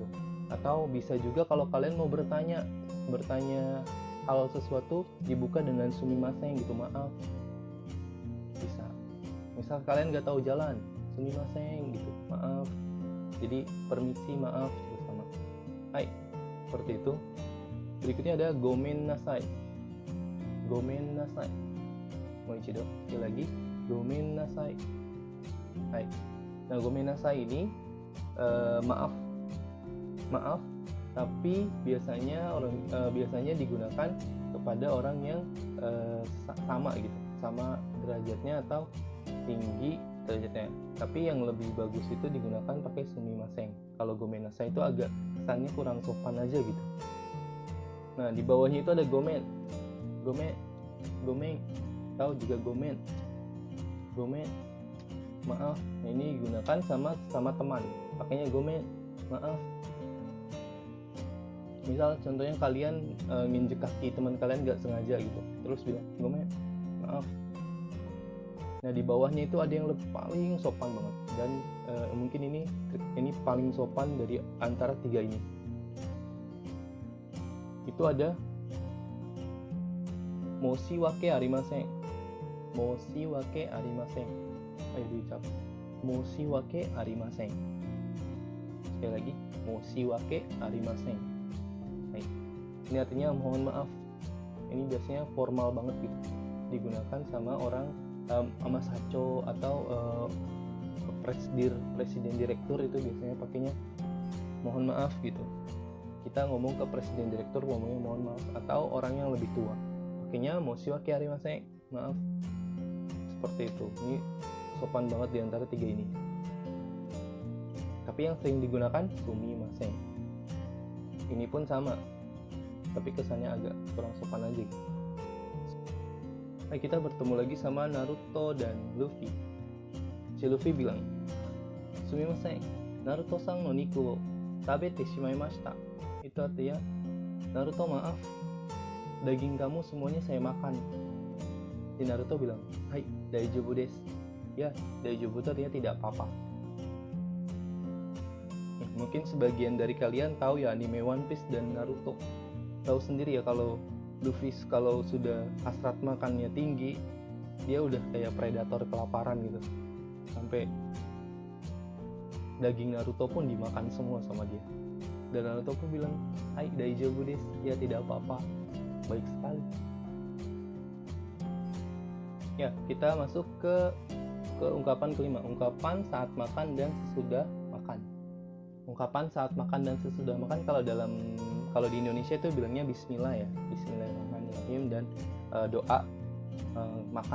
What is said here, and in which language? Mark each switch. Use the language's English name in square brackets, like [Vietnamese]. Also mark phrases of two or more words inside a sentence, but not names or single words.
[Indonesian] Atau bisa juga kalau kalian mau bertanya hal sesuatu, dibuka dengan sumimasen gitu, maaf. Bisa. Misal kalian nggak tahu jalan, sumimasen gitu, maaf. Jadi permisi, maaf juga sama. Hai, seperti itu. Berikutnya ada [Japanese] gomen nasai. Gomen nasai. Moichido, [Indonesian] sekali lagi. [Japanese] Gomen nasai. [Indonesian] Hai. Nah, [Japanese] gomen nasai [Indonesian] ini maaf, tapi biasanya digunakan kepada orang yang sama gitu, sama derajatnya atau tinggi derajatnya. Tapi yang lebih bagus itu digunakan pakai sumimasen. Kalau [Japanese] gomen nasai [Indonesian] itu agak kesannya kurang sopan aja gitu. Nah, di bawahnya itu ada gomen, tahu juga gomen, maaf. Nah, ini digunakan sama teman, pakainya gomen, maaf. Misal contohnya kalian nginjek kaki teman kalian nggak sengaja gitu, terus bilang gomen, maaf. Nah, di bawahnya itu ada yang paling sopan banget, dan mungkin ini paling sopan dari antara tiga ini. Itu ada [Japanese] moshiwake arimasen. Moshiwake arimasen. [Indonesian] Ayo diucap. [Japanese] Moshiwake arimasen. [Indonesian] Sekali lagi, [Japanese] moshiwake arimasen. [Indonesian] Baik. Ini artinya mohon maaf. Ini biasanya formal banget gitu. Digunakan sama orang amasacho atau presiden direktur itu biasanya pakainya mohon maaf gitu. Kita ngomong ke presiden direktur ngomongnya mohon maaf, atau orang yang lebih tua pakainya [Japanese] moshiwake arimasen, [Indonesian] maaf. Seperti itu. Ini sopan banget di antara tiga ini. Tapi yang sering digunakan sumimasen. Ini pun sama, tapi kesannya agak kurang sopan aja. Nah, kita bertemu lagi sama Naruto dan Luffy. Si Luffy bilang, [Japanese] sumimasen, Naruto-san no niku wo tabete shimaimashita. [Indonesian] Itu artinya, Naruto maaf, daging kamu semuanya saya makan. Si Naruto bilang, hai, [Japanese] daijoubu desu. [Indonesian] Ya, daijoubu itu artinya tidak apa-apa. Mungkin sebagian dari kalian tahu ya anime One Piece dan Naruto. Tahu sendiri ya kalau Luffy kalau sudah hasrat makannya tinggi, dia udah kayak predator kelaparan gitu. Sampai daging Naruto pun dimakan semua sama dia. Dan Naruto pun bilang, [Japanese] hai daijoubu desu, [Indonesian] ya tidak apa-apa, baik sekali. Ya, kita masuk ke ungkapan kelima, ungkapan saat makan dan sesudah makan. Ungkapan saat makan dan sesudah makan kalau di Indonesia itu bilangnya bismillah ya, bismillahirrahmanirrahim, dan doa makan.